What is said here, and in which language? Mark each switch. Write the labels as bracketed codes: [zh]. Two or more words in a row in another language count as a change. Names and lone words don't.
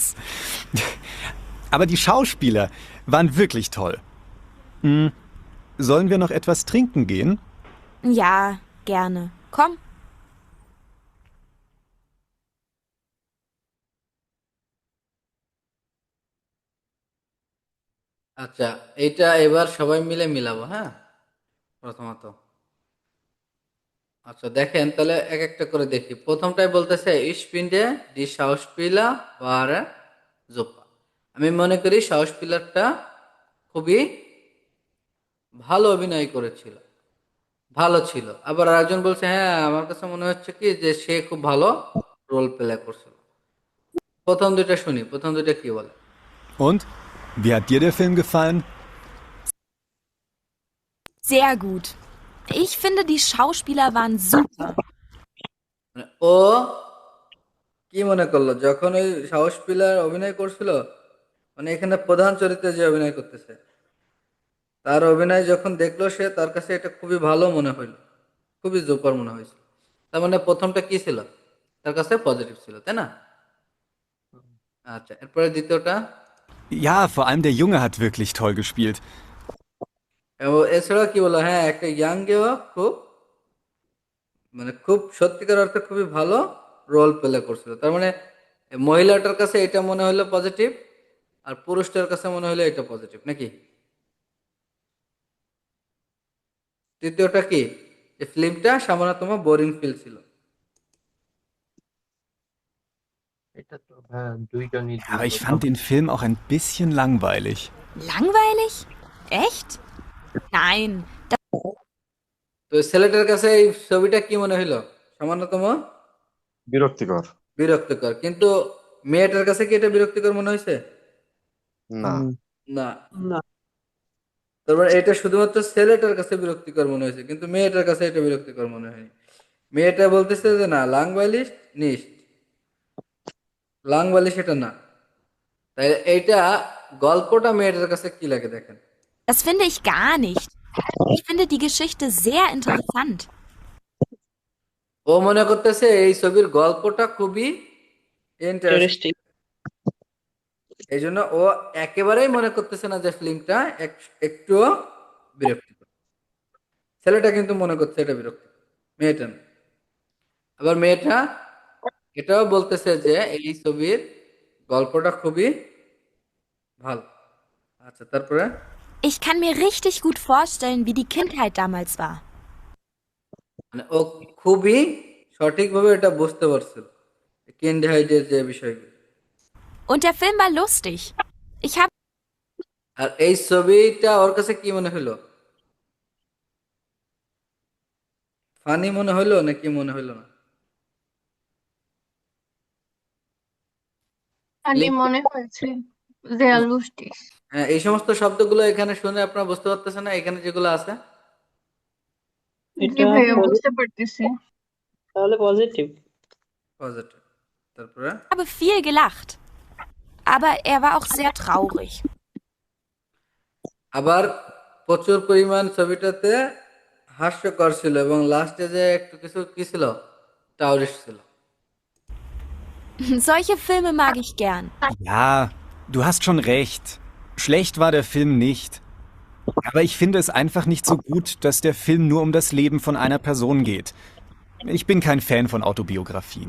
[de] Aber die Schauspieler waren wirklich toll. Sollen wir noch etwas trinken gehen? Ja, gerne. Komm. [bn] আচ্ছা, এইটা এবার সবাই মিলে মিলাবো, হ্যাঁ? প্রথমত, আচ্ছা দেখেন তাহলে এক একটা করে দেখি। প্রথমটাই বলতেছে [de] ich finde die Schauspieler waren super। [bn] আমি মনে করি সাউসপিলারটা খুবই ভালো অভিনয় করেছিল, ভালো ছিল। আবার আরেকজন বলছে হ্যাঁ আমার কাছে মনে হচ্ছে কি যে সে খুব ভালো [en] role play [bn] করছিল। প্রথম দুইটা শুনি, প্রথম দুইটা কি বলে। [de] Und? Wie hat dir der Film gefallen? Sehr gut. Ich finde, die Schauspieler waren super. [bn] মানে ও কি মনে করলো যখন ওই সাহস পিলার অভিনয় করছিল, মানে এখানে প্রধান চরিত্রে যে অভিনয় করতেছে তার অভিনয় যখন দেখলো সে, তার কাছে এটা খুবই ভালো মনে হইলো, খুবই জোপার মনে হয়েছিল। তার মানে প্রথমটা কি ছিল, তার কাছে পজিটিভ ছিল, তাই না? আচ্ছা, এরপরে দ্বিতীয়টা। [de] Ja, vor allem der Junge hat wirklich toll gespielt. [bn] এবং এছাড়াও কি বলো, হ্যাঁ একটা ইয়াংকেও খুব, মানে খুব সত্যিকার অর্থে খুবই ভালো [en] role play [bn] করছিল। তার মানে মহিলাটার কাছে এটা মনে হলো পজিটিভ, আর পুরুষটার কাছে মনে হলো এটা পজিটিভ, নাকি? তৃতীয়টা কি, যে ফিল্মটা সামান্যতম [en] boring feel [bn] ছিল। এটা তো হ্যাঁ দুইজনই [de] Aber [bn] দুই [de] ich [bn] কথা [de] fand den Film auch ein bisschen langweilig. Langweilig? Echt? Nein, [bn] তো ছেলেটার কাছে এই ছবিটা কি মনে হইলো, সামান্যতম বিরক্তিকর। বিরক্তিকর। কিন্তু মেয়েটার কাছে কি এটা বিরক্তিকর মনে হয়েছে? না, না। না, তারপর এটা শুধুমাত্র ছেলেটার কাছে বিরক্তিকর মনে হয়েছে, কিন্তু মেয়েটার কাছে এটা বিরক্তিকর মনে হয়নি। মেয়েটা বলতেছে যে না, [de] langweilig nicht, [bn] লাংবালিশ এটা না। তাই এইটা গল্পটা মেয়েটার কাছে কি লাগে দেখেন। [de] das finde ich gar nicht. Ich finde die Geschichte sehr interessant. [bn] ও মনে করতেছে এই ছবির গল্পটা খুবই ইন্টারেস্টিং, ইন্টারেস্টিং। এই জন্য ও একেবারেই মনে করতেছে না যে ফিল্মটা একটুও বিরক্তিকর। ছেলেটা কিন্তু মনে করছে এটা বিরক্তিকর, মেয়েটা না। আবার মেয়েটা এটাও বলতেছে যে এই ছবির গল্পটা খুবই ভালো। আচ্ছা, তারপরে [de] Ich kann mir richtig gut vorstellen, wie die Kindheit damals war. [bn] মানে ও খুবই সঠিকভাবে এটা বুঝতে পারছিল, কিন্ডহাইডের যে বিষয়গুলো। [de] Und der Film war lustig. Ich habe [bn] আর এই ছবিটা ওর কাছে কি মনে হলো, ফানি মনে হলো নাকি মনে হলো না? খালি মনে হয়েছে [de] sehr lustig। [bn] হ্যাঁ, এই সমস্ত শব্দগুলো এখানে শুনে আপনারা বুঝতে পারতেছেন না, এখানে যেগুলো আছে জি এটা ভাইয়া বুঝতে পারতেছি। তাহলে পজিটিভ। পজিটিভ। তারপরে [de] habe viel gelacht. Aber er war auch sehr traurig. [bn] আবার প্রচুর পরিমাণ ছবিটাতে হাস্যকর ছিল, এবং লাস্টে যে একটু কিছু কি ছিল, টাউরিশ ছিল। [de] Solche Filme mag ich gern. Ja, du hast schon recht. Schlecht war der Film nicht. Aber ich finde es einfach nicht so gut, dass der Film nur um das Leben von einer Person geht. Ich bin kein Fan von Autobiografien.